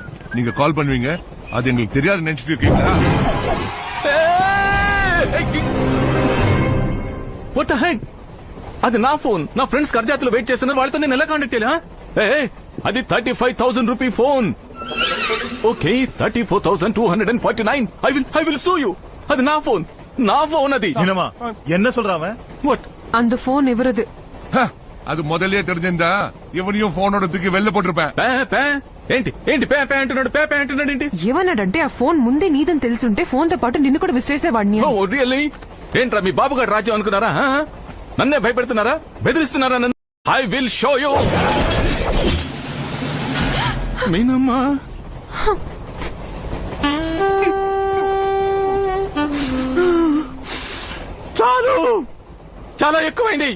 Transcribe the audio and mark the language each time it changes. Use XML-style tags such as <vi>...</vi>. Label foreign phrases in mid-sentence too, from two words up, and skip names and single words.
<ta>நீங்க கால் பண்ணுவீங்க, அது எங்களுக்கு தெரியாது நினைச்சிட்டு இருக்கீங்களா?</ta> <en>What the heck?</en> <te>అది నా ఫోన్. నా ఫ్రెండ్స్ కర్జాతులు వెయిట్ చేస్తున్నారు, వాళ్ళతో నేను ఎలా కాంటాక్ట్ చేయాలి? అది 35,000 రూపీ ఫోన్. ఓకే, 34,249.</te> <en>I will sue you.</en> <te>అది నా ఫోన్ అది.</te> <ta>என்ன சொல்றாம?</ta> <en>వాట్?</en> <ta>அந்த போன் இவரது. அது முதல்லயே தெரிஞ்சிருந்தா இவனையும் போனோட தூக்கி வெளில போட்டிருப்பேன்.</ta> <te>ఏంటి పే అంటున్నాడు ఏంటి? ఏమన్నాడంటే ఆ ఫోన్ ముందే నీదని తెలుసుంటే ఫోన్ తో పాటు నిన్ను కూడా విసిరేసేవాడిని.</te> <en>Oh really?</en> <te>ఏంట్రా మీ బాబుగారు రాజ్యం అనుకున్నారా? నన్నే భయపెడుతున్నారా, బెదిరిస్తున్నారా నన్ను?</te> <en>I will show you.</en> <te>మీనమ్మా, చాలు, చాలా ఎక్కువైంది.</te>